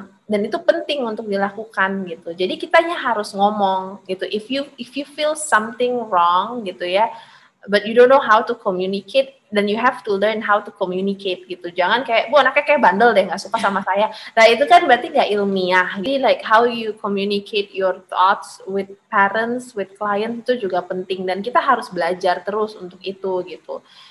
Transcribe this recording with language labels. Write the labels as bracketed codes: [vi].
[id] Dan itu penting untuk dilakukan gitu. Jadi kitanya harus ngomong gitu. [en] If you feel something wrong gitu ya, but you don't know how to communicate, then you have to learn how to communicate gitu. [id] Jangan kayak, Bu anaknya kayak bandel deh, nggak suka sama saya. Nah itu kan berarti nggak ilmiah. Jadi [en] like how you communicate your thoughts with parents, with clients [id] itu juga penting. Dan kita harus belajar terus untuk itu gitu.